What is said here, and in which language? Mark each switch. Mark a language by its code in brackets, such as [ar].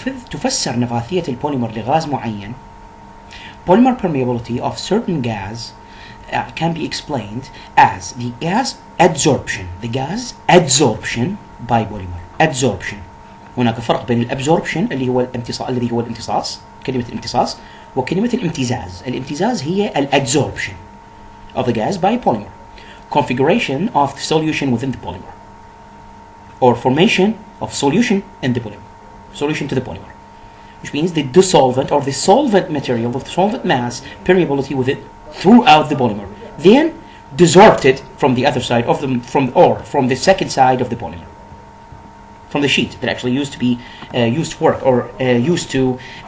[ar] تفسر نفاذية البوليمر لغاز معين. [en] Polymer permeability of certain gas can be explained as the gas adsorption. The gas adsorption by polymer. Adsorption. [ar] هناك فرق بين الابزوربشن الذي هو الامتصاص، كلمة الامتصاص، وكلمة الامتزاز. الامتزاز هي [en] الادsorption of the gas by polymer. Configuration of the solution within the polymer, or formation of solution in the polymer, solution to the polymer, which means the dissolvent or the solvent material, the solvent mass permeability with it throughout the polymer, then desorpted from the other side of the from the second side of the polymer, from the sheet that actually used to be used to work, or used to